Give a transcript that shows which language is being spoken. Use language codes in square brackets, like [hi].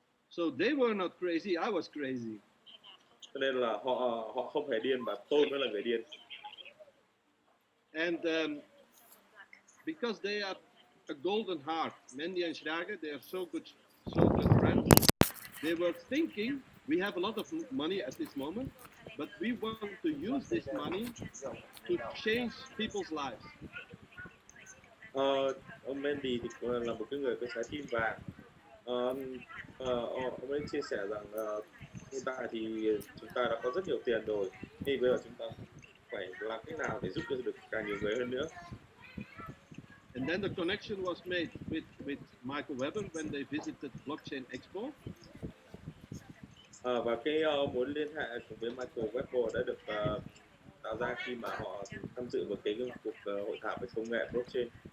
[en] So they were not crazy, I was crazy. [vi] Cho nên là họ không hề điên và tôi mới là người điên. [en] And because they are a golden heart, Mendy and Schrage, they are so good friends. They were thinking, we have a lot of money at this moment, but we want to use this money to change people's lives. [vi] Ông Mendy thì là một cái người có trái tim vàng. Ông ấy chia sẻ rằng hiện tại thì chúng ta đã có rất nhiều tiền rồi, thì bây giờ chúng ta phải làm cách nào để giúp cho được càng nhiều người hơn nữa. [en] And then the connection was made with Michael Weber when they visited Blockchain Expo. [vi] Và cái mối liên hệ cùng với Michael Weber đã được tạo ra khi mà họ tham dự một cái cuộc hội thảo về công nghệ blockchain.